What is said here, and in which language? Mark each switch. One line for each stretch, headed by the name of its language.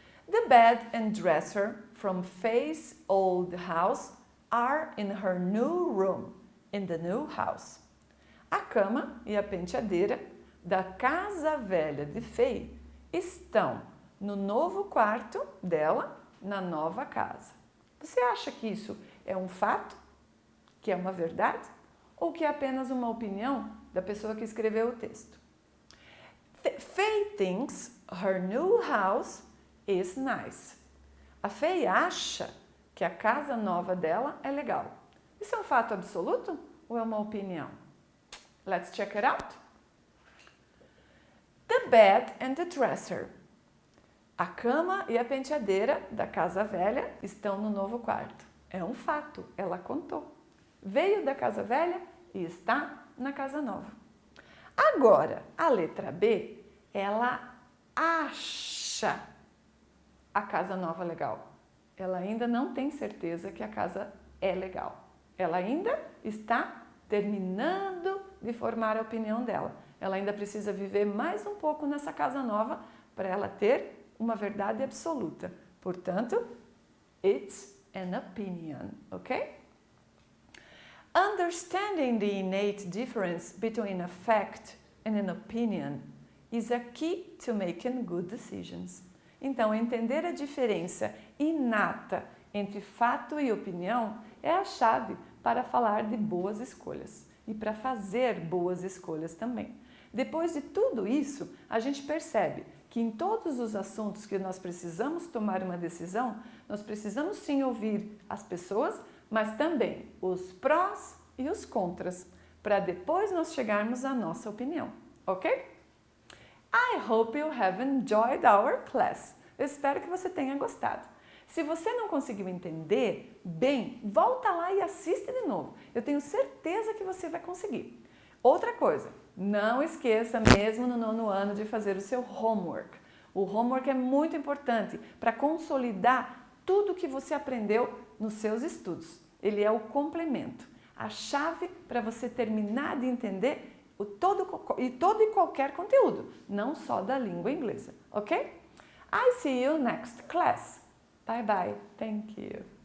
English: The bed and dresser from Faye's old house are in her new room, in the new house.
Portuguese: A cama e a penteadeira da casa velha de Faye estão no novo quarto dela, na nova casa. Você acha que isso é um fato? Que é uma verdade? Ou que é apenas uma opinião da pessoa que escreveu o texto?
English: Faye thinks her new house is nice.
Portuguese: A Faye acha que a casa nova dela é legal. Isso é um fato absoluto ou é uma opinião?
English: Let's check it out. The bed and the dresser.
Portuguese: A cama e a penteadeira da casa velha estão no novo quarto. É um fato, ela contou. Veio da casa velha e está na casa nova. Agora, a letra B, ela acha a casa nova legal. Ela ainda não tem certeza que a casa é legal. Ela ainda está terminando de formar a opinião dela. Ela ainda precisa viver mais um pouco nessa casa nova para ela ter uma verdade absoluta. Portanto,
English: it's an opinion, ok? Understanding the innate difference between a fact and an opinion is a key to making good decisions.
Portuguese: Então, entender a diferença inata entre fato e opinião é a chave para falar de boas escolhas e para fazer boas escolhas também. Depois de tudo isso, a gente percebe que em todos os assuntos que nós precisamos tomar uma decisão, nós precisamos sim ouvir as pessoas, mas também os prós e os contras, para depois nós chegarmos à nossa opinião, ok?
English: I hope you have enjoyed our class.
Portuguese: Eu espero que você tenha gostado. Se você não conseguiu entender bem, volta lá e assiste de novo. Eu tenho certeza que você vai conseguir. Outra coisa, não esqueça mesmo no 9º ano de fazer o seu homework. O homework é muito importante para consolidar tudo que você aprendeu nos seus estudos. Ele é o complemento, a chave para você terminar de entender todo e qualquer conteúdo, não só da língua inglesa, ok?
English: I see you next class. Bye bye. Thank you.